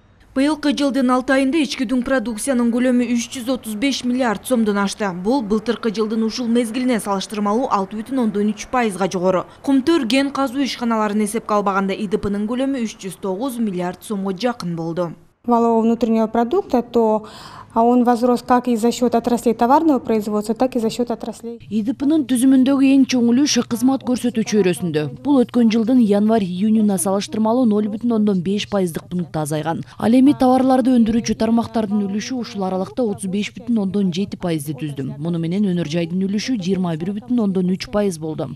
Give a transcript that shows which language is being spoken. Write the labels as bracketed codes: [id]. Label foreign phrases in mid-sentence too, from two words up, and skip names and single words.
[ky] Быйылкы жылдын 6 айында ички дүң продукциянын көлөмү 335 миллиард сомдон ашты. Бул былтыркы жылдын ушул мезгилине салыштырмалуу 6,3%га жогору. Кумтөр кен казуу ишканаларын эсепке албаганда ИДПнын көлөмү 309 миллиард сомго жакын болду. [ru] Валового внутреннего продукта, то он возрос как и за счет отраслей товарного производства, так и за счет отраслей. [ky] ИДПнын түзүмүндөгү эң чоң үлүшү кызмат көрсөтүү чөйрөсүндө. Бул өткөн жылдын январь-июнуна салыштырмалуу 0,5% пункта азайган. Ал эми товарларды өндүрүүчү тармактардын үлүшү ушул аралыкта 35,7%ди түздү. Муну менен өнөр жайдын үлүшү 21,3% болду.